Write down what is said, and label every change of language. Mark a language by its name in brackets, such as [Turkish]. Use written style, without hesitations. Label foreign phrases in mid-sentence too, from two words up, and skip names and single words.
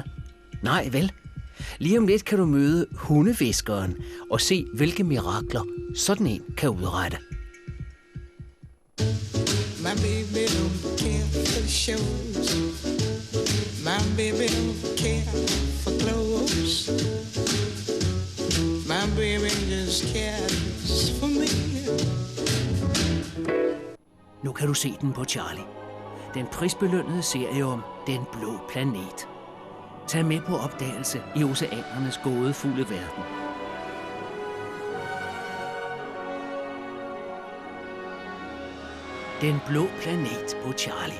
[Danish] Nej, vel? Lige om lidt kan du møde hundeviskeren og se, hvilke mirakler sådan en kan udrette. [English] My baby don't care for the shows. My baby don't care for clothes. My baby just cares for me. [Danish] Nu kan du se den på Charlie. Den prisbelønnede serie om Den Blå Planet. Tag med på opdagelse i oceanernes gådefulde verden. Den Blå Planet på Charlie.